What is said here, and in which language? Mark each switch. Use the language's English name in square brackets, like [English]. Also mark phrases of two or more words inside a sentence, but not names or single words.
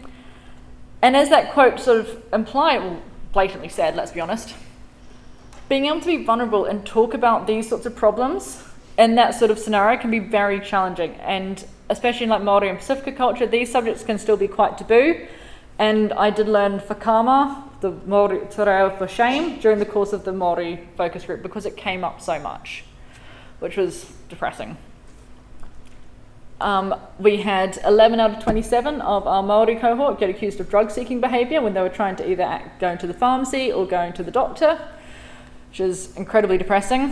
[English] And as that quote sort of implied, well, blatantly said, let's be honest, being able to be vulnerable and talk about these sorts of problems in that sort of scenario can be very challenging. And especially in like Māori and Pacifica culture, these subjects can still be quite taboo. And I did learn whakama, the Māori [Māori] te reo [English] for shame, during the course of the Māori focus group because it came up so much, which was depressing. We had 11 out of 27 of our Māori cohort get accused of drug-seeking behaviour when they were trying to either going to the pharmacy or going to the doctor, which is incredibly depressing.